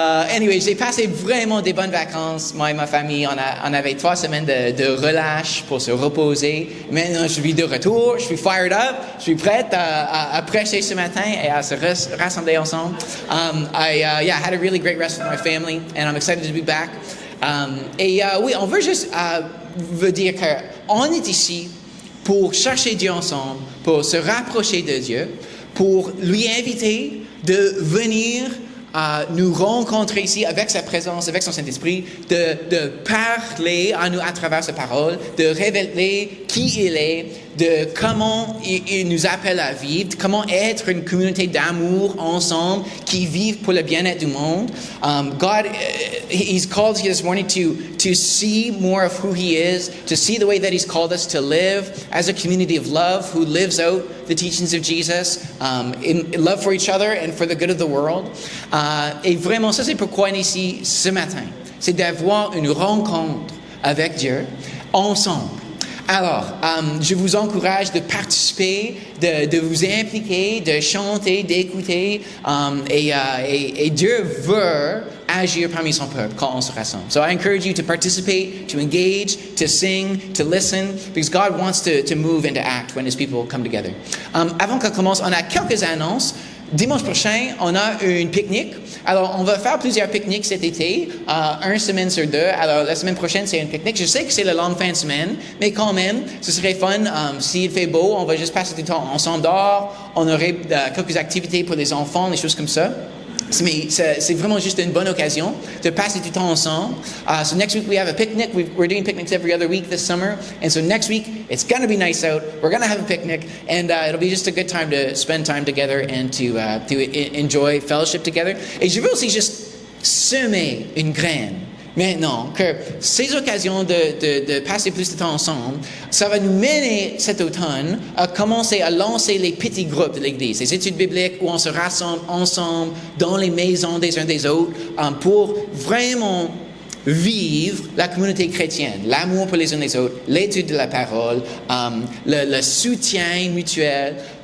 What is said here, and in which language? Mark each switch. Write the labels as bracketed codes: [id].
[fr] Anyway, j'ai passé vraiment des bonnes vacances. Moi et ma famille, on avait 3 semaines de relâche pour se reposer. Maintenant, je suis de retour, je suis [en] fired up, [fr] je suis prête à prêcher ce matin et à se rassembler ensemble. [en] I had a really great rest with my family and I'm excited to be back. [fr] Oui, on veut juste vous dire qu'on est ici pour chercher Dieu ensemble, pour se rapprocher de Dieu, pour lui inviter de venir nous rencontrer ici avec sa présence, avec son Saint-Esprit, de parler à nous à travers sa parole, de révéler qui il est, de comment il nous appelle à vivre, comment être une communauté d'amour ensemble qui vivent pour le bien-être du monde. [en] God, He's called us this morning to see more of who He is, to see the way that He's called us to live as a community of love who lives out the teachings of Jesus, in love for each other and for the good of the world. [fr] Et vraiment, ça c'est pourquoi on est ici ce matin. C'est d'avoir une rencontre avec Dieu ensemble. Alors, je vous encourage de participer, de vous impliquer, de chanter, d'écouter. Et Dieu veut agir parmi son peuple quand on se rassemble. [en] So I encourage you to participate, to engage, to sing, to listen, because God wants to move and to act when His people come together. [fr] Avant qu'on commence, on a quelques annonces. Dimanche prochain, on a une pique-nique. Alors, on va faire plusieurs pique-niques cet été, une semaine sur 2. Alors, la semaine prochaine, c'est une pique-nique. Je sais que c'est la longue fin de semaine, mais quand même, ce serait fun. S'il fait beau, on va juste passer du temps ensemble dehors. On aurait quelques activités pour les enfants, des choses comme ça. Mais c'est vraiment juste une bonne occasion de passer du temps ensemble. [en] So next week we have a picnic. We're doing picnics every other week this summer. And so next week, it's going to be nice out. We're going to have a picnic. And it'll be just a good time to spend time together and to enjoy fellowship together. [fr] Et je veux aussi juste semer une graine. Maintenant, que ces occasions de passer plus de temps ensemble, ça va nous mener cet automne à commencer à lancer les petits groupes de l'Église, les études bibliques où on se rassemble ensemble dans les maisons des uns des autres pour vraiment vivre la communauté chrétienne, l'amour pour les uns les autres, l'étude de la parole, le soutien mutuel.